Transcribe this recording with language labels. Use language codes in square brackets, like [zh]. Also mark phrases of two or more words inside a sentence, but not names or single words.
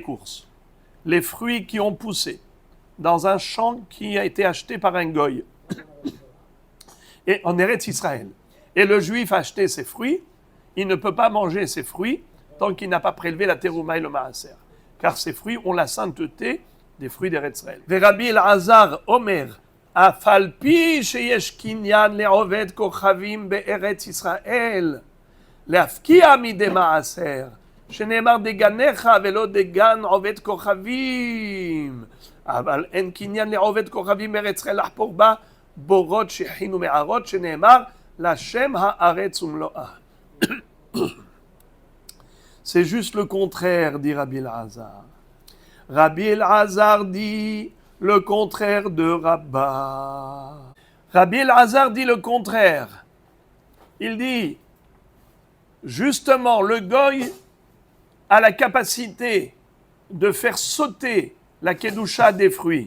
[fr] Les fruits qui ont poussé dans un champ qui a été acheté par un goy, et en Eretz Israël. Et le juif a acheté ses fruits, il ne peut pas manger ses fruits tant qu'il n'a pas prélevé la terouma et le maaser. Car ces fruits ont la sainteté des fruits d'Eretz Israël. [he] רבי אלעזר אומר אף על פי שיש קניין לעובד כוכבים בארץ ישראל, להפקיע מידי מעשר, שנאמר דגניך ולא דגן עובד כוכבים. אבל אין קניין לעובד כוכבים בארץ ישראל לחפור בה בורות שכין ומערות, שנאמר להשם הארץ ומלואה. [fr] C'est juste le contraire, dit Rabbi Elazar. Rabbi Elazar dit le contraire de Rabba. Rabbi Elazar dit le contraire. Il dit justement, le goy a la capacité de faire sauter la kedusha des fruits.